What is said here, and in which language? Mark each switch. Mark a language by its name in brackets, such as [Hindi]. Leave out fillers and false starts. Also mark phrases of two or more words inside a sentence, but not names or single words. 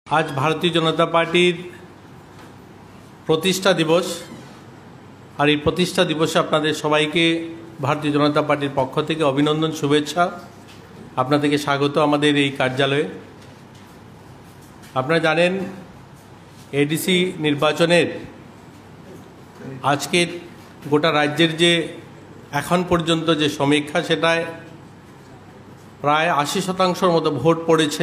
[Bangla] আজ ভারতীয় জনতা পার্টির প্রতিষ্ঠা দিবস [Hindi] और ये [Bangla] প্রতিষ্ঠা দিবসে আপনাদের সবাইকে ভারতীয় জনতা পার্টির পক্ষ থেকে অভিনন্দন শুভেচ্ছা আপনাদেরকে স্বাগত আমাদের এই কার্যালয়ে। আপনারা জানেন এডিসি নির্বাচনের আজকের গোটা রাজ্যের যে এখন পর্যন্ত যে সমীক্ষা সেটায় প্রায় 80% মতো ভোট পড়েছে।